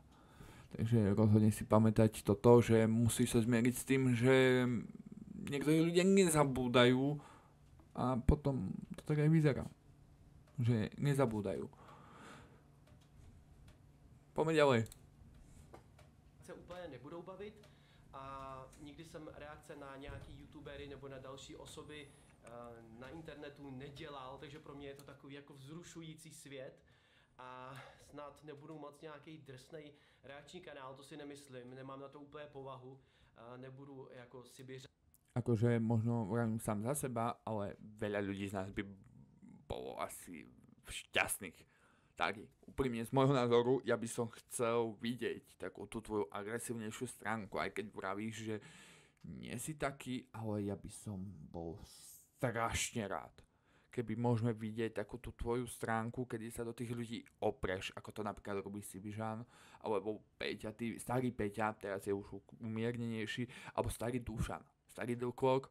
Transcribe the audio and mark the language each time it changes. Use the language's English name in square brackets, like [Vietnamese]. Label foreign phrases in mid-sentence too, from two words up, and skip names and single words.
[Slovak] Takže rozhodne si pamätať toto, že musíš sa zmieriť s tým, že niektorí ľudia nezabúdajú a potom to tak aj vyzerá, že nezabúdajú. Poďme ďalej. [Czech] se úplně nebudou bavit a nikdy jsem reakce na nějaký youtubery nebo na další osoby na internetu nedělal, takže pro mě je to takový jako vzrušující svět a snad nebudu moc nějaký drsnej reakční kanál, to si nemyslím, nemám na to úplně povahu, nebudu jako si [Slovak] akože možno vravím sám za seba, ale veľa ľudí z nás by bolo asi šťastných. Tak, úprimne z môjho názoru, ja by som chcel vidieť takú tú tvoju agresívnejšiu stránku, aj keď vravíš, že nie si taký, ale ja by som bol strašne rád, keby môžeme vidieť takú tú tvoju stránku, kedy sa do tých ľudí opreš, ako to napríklad robí Sibižan, alebo Peťa, starý Peťa, teraz je už umiernenejší, alebo starý Dušan, starý Dlklok.